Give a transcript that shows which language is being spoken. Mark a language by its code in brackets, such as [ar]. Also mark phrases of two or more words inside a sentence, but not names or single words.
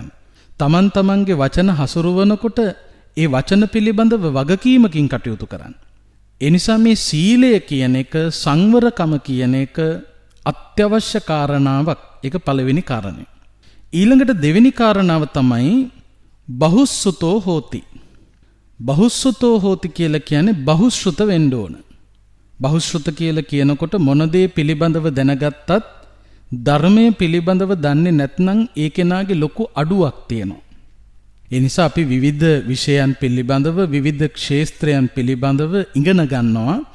[si] තමන්ගේ වචන හසුරුවනකොට ඒ වචන පිළිබඳව වගකීමකින් කටයුතු කරන්න. ඒ නිසා මේ සීලය කියන එක සංවරකම කියන එක අත්‍යවශ්‍ය කාරණාවක්. ඒක පළවෙනි කාරණය. ඊළඟට දෙවෙනි කාරණාව තමයි [pi] බහුස්සුතෝ හෝති. බහුස්සුතෝ හෝති [si] කියලා කියන්නේ බහුශ්‍රුත වෙන්න ඕන. බහුශ්‍රුත කියලා කියනකොට මොන දේ පිළිබඳව දැනගත්තත් ධර්මයේ පිළිබඳව දන්නේ නැත්නම් ඒ කෙනාගේ ලොකු අඩුවක් තියෙනවා. ඒ නිසා අපි විවිධ විෂයන් පිළිබඳව විවිධ ක්ෂේත්‍රයන් පිළිබඳව ඉගෙන ගන්නවා.